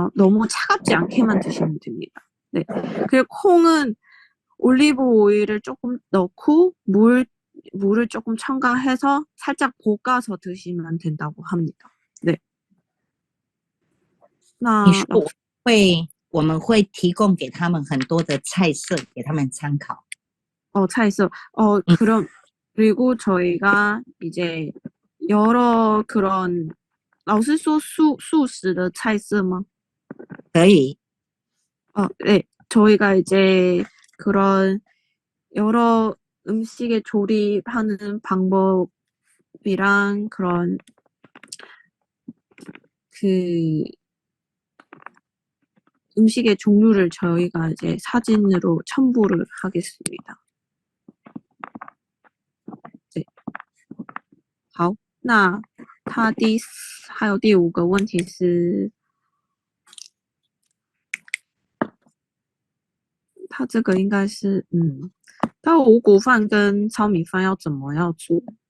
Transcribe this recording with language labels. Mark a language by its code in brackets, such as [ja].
[ko] 너무 차갑지 않게만 드시면 됩니다. 네. 그리고 콩은 올리브 오일을 조금 넣고 물을 조금 첨가해서 살짝 볶아서 드시면 된다고 합니다. 네. [zh] 你那说我们会提供给他们很多的菜色给他们参考。 [ko] 차있어. 그럼 그리고 저희가 이제 여러 그런 [zh] 老师说素食的菜色吗? 可以， [ko] 네. 저희가 이제 그런 여러 음식의 조립하는 방법이랑 그런 그 음식의 종류를 저희가 이제 사진으로 첨부를 하겠습니다. 네. [zh] 好，那他还有第5个问题是，他这个应该是他五谷饭跟糙米饭要怎么样做？